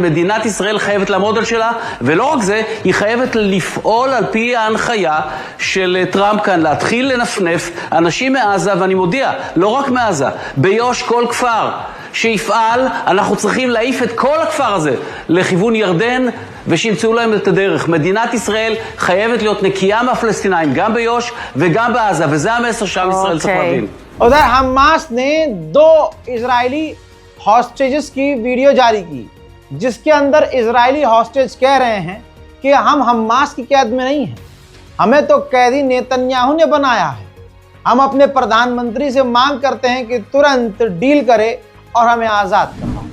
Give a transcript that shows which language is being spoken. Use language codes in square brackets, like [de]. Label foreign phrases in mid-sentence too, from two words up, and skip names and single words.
[he] מדינת ישראל חייבת לעמוד על שלה, ולא רק זה, היא חייבת לפעול על פי ההנחיה של טראמפ כאן, להתחיל לנפנף אנשים מעזה, ואני מודיע, לא רק מעזה, ביו"ש כל כפר שיפעל, אנחנו צריכים להעיף את כל הכפר הזה לכיוון ירדן, ושימצאו להם את הדרך. מדינת ישראל חייבת להיות נקייה מהפלסטינאים, גם ביו"ש וגם בעזה, וזה המסר שעם ישראל צריך להבין. [hi] उधर हमास ने 2 इजरायली हॉस्टेजेस की वीडियो जारी की, जिसके अंदर इजरायली हॉस्टेज कह रहे हैं कि हम हमास की कैद में नहीं हैं, हमें तो कैदी नेतन्याहू ने बनाया है, हम अपने प्रधानमंत्री से मांग करते हैं कि तुरंत डील करे और हमें आज़ाद करवाए।